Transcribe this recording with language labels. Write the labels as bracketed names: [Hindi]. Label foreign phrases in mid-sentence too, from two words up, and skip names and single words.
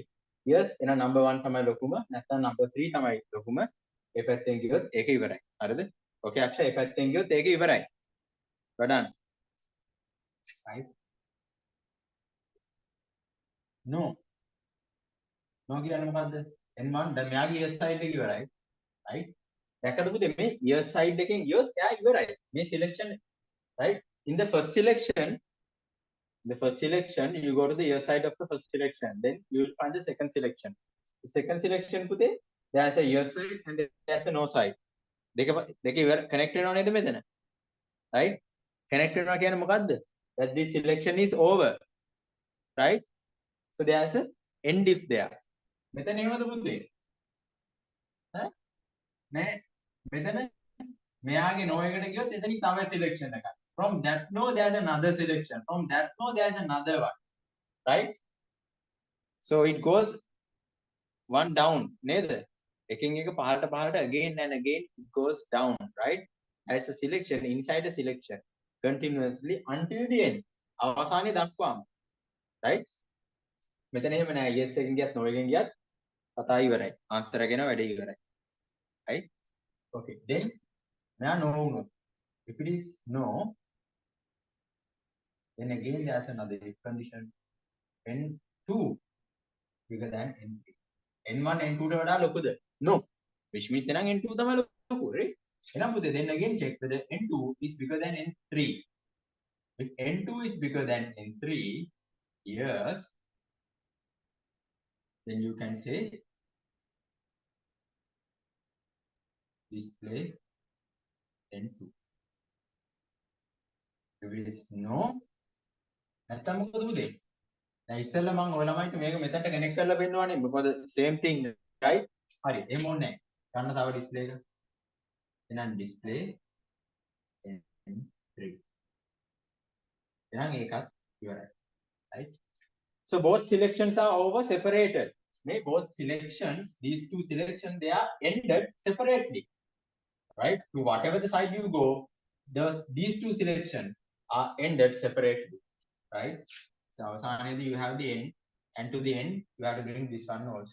[English] Yes, [Sinhala] එන number 1 තමයි ලොකුම, නැත්නම් number 3 තමයි ලොකුම. ඒ පැත්තෙන් ගියොත් ඒක ඉවරයි. හරිද? Okay අක්ෂය, ඒ පැත්තෙන් ගියොත් ඒක ඉවරයි. [English] Well done. Right. [Sinhala] No. No කියන්නේ මොකද්ද? N1 දැන් මෙයාගේ S side එක ඉවරයි. Right? දැක්කද පුතේ මේ [English] ear side [Sinhala] එකෙන් ගියොත් එයා ඉවරයි. මේ selection, right? [English] In the first selection, you go to the ear side of the first selection. Then you will find the second selection. The second selection පුතේ there's a ear side and there's a no side. [Sinhala] දෙක ඉවර connect වෙනව නේද මෙතන? Right? Connect වෙනවා කියන්නේ මොකද්ද? [English] That this selection is over. Right? So there's a end if there. [Sinhala] මෙතන එහෙමද පුතේ? ඈ? නෑ. මෙතන මෙයාගේ no එකට ගියොත් එතනින් තමයි selection එකක්. [English] From that no there's another selection. From that no there's another one. Right? So it goes one down නේද? [Sinhala] එකෙන් එක පහළට [English] again and again it goes down, right? As a selection inside a selection continuously until the end. [Sinhala] අවසානයේ දක්වාම. Right? මෙතන එහෙම නෑ. yes එකෙන් ගියත් no එකෙන් ගියත් කතා ඉවරයි. answer එකේන වැඩේ ඉවරයි. [English] Right? Okay. Then now no. If it is no, then again there's another if condition. N2 bigger than N3. [Sinhala] N1 N2 ට වඩා ලොකුද? [English] No. Which means [Sinhala] එහෙනම් N2 තමයි ලොකු, [English] right? [Sinhala] එහෙනම් පුතේ [English] then again check whether N2 is bigger than N3. If N2 is bigger than N3, yes, then you can say display N2. If it is no, [Sinhala] නැත්තම් මොකද පුතේ? දැන් ඉස්සෙල්ලා මම ඔය ළමයිට මේක මෙතනට කනෙක්ට් කරලා පෙන්නවනේ. මොකද [English] same thing, [Sinhala] right? හරි. එහෙම ඕනේ නැහැ. ගන්න තව display එක. එහෙනම් display N3. එහෙනම් ඒකත් ඉවරයි. [English] Right? So both selections are over separated. Both selections, these two selections, they are ended separately. Right? To whatever the side you go, these two selections are ended separately. Right? So finally you have the end, and to the end you have to bring this one also.